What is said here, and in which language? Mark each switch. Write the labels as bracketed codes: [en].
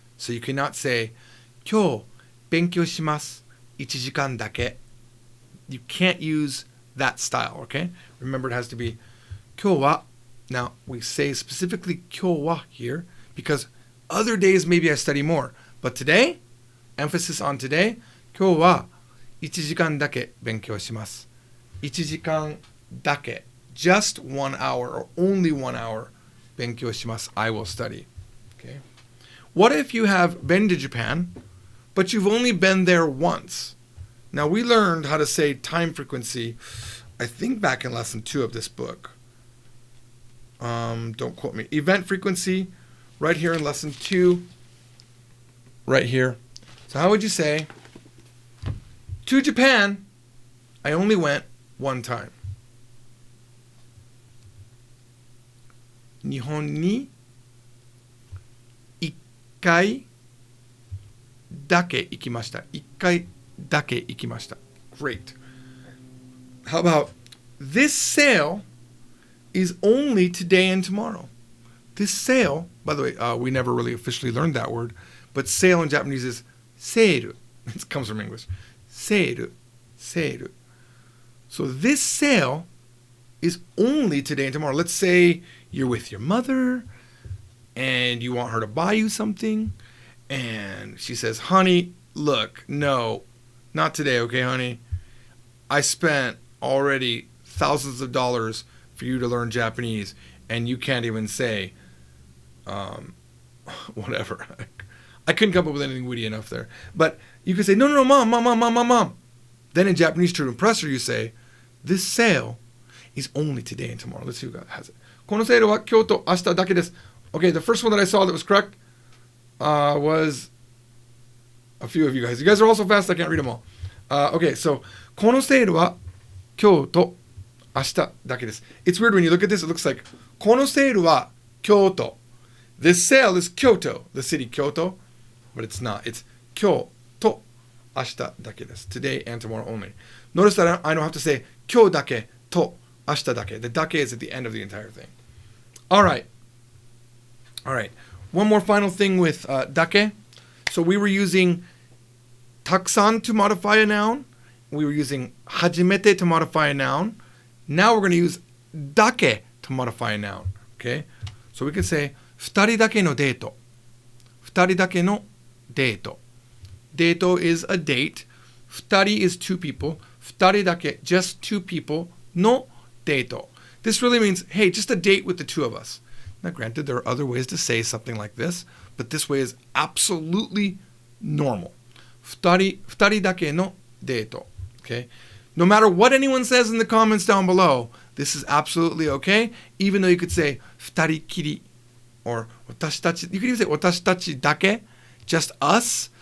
[en] So you cannot say, [ja] 今日勉強します。 1時間だけ. [en] You can't use that style, okay? Remember, it has to be 今日は. Now, we say specifically 今日は here because other days maybe I study more. But today, emphasis on today, [ja] 今日は1時間だけ勉強します。 1時間だけ. [en] Just 1 hour or only 1 hour. [ja] 勉強します. [en] I will study. Okay. What if you have been to Japan, but you've only been there once? Now, we learned how to say time frequency, I think back in lesson 2 of this book. Don't quote me. Event frequency, right here in lesson 2, right here. So how would you say, to Japan, I only went one time. [ja] 日本に1回だけ行きました。 1回だけ行きました。 [en] Great. How about, this sale is only today and tomorrow. This sale, by the way, we never really officially learned that word, but sale in Japanese is セール. It comes from English. セール. So this sale is only today and tomorrow. Let's say you're with your mother and you want her to buy you something and she says, honey, look, no, not today, okay, honey? I spent already thousands of dollars for you to learn Japanese and you can't even say whatever. I couldn't come up with anything witty enough there. But you could say, no, mom. Then in Japanese, to impress her, you say, this sale is only today and tomorrow. Let's see who has it. [ja] このセールは今日と明日だけです. [en] Okay, the first one that I saw that was correct was a few of you guys. You guys are all so fast I can't read them all. Okay, so [ja] このセールは今日と明日だけです. [en] It's weird when you look at this, it looks like [ja] このセールは京都. [en] This sale is Kyoto, the city Kyoto, but it's not. It's [ja] 今日と明日だけです. [en] Today and tomorrow only. Notice that I don't have to say [ja] 今日だけと明日だけ. [en] The だけ is at the end of the entire thing. All right. One more final thing with だけ. So we were using たくさん to modify a noun. We were using 初めて to modify a noun. Now we're going to use だけ to modify a noun. Okay? So we can say [ja] 二人だけのデート. 二人だけのデート. [en] デート is a date. 二人 is two people. [ja] 二人だけ, [en] just two people, [ja] のデート. [en] This really means, hey, just a date with the two of us. Now, granted, there are other ways to say something like this, but this way is absolutely normal. [ja] 二人だけのデート. [en] Okay? No matter what anyone says in the comments down below, this is absolutely okay, even though you could say [ja] 二人きり [en] or 私たち. You could even say [ja] 私たちだけ, [en] just us.